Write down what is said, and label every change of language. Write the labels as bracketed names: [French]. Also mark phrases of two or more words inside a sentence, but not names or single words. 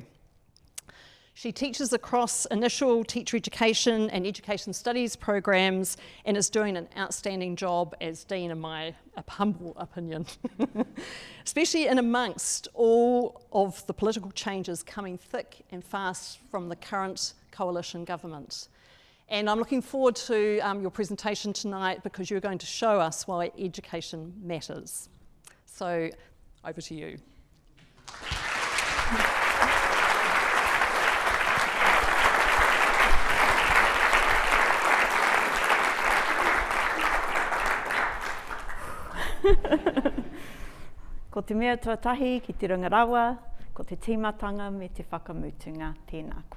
[English] She teaches across initial teacher education and education studies programs and is doing an outstanding job as Dean in my humble opinion, especially in amongst all of the political changes coming thick and fast from the current coalition government. And I'm looking forward to your presentation tonight because you're going to show us why education matters. So over to you. [Māori] Ko te mea tuatahi ki te rangarawa, ko te tīmatanga me te whakamutunga tēnā koe.